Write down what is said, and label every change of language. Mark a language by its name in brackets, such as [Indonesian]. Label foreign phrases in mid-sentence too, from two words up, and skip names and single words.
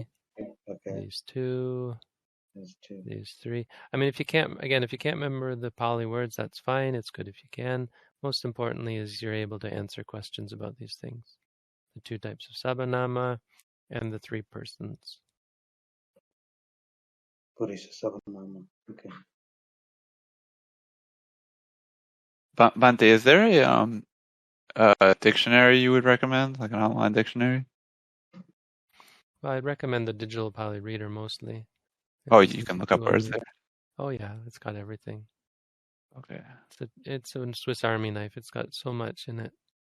[English] Okay. These two. These two. These three. I mean, if you can't remember the Pali words, that's fine. It's good if you can. Most importantly is you're able to answer questions about these things. The two types of Sabanama and the three persons. [Pali] Purisa Sabanama. Okay. [English] Bhante, is there a dictionary you would recommend, like an online dictionary? Well, I'd recommend the digital Pali Reader mostly. Oh, you can look up words there. Oh yeah, it's got everything. Okay. It's a Swiss Army knife. It's got so much in it.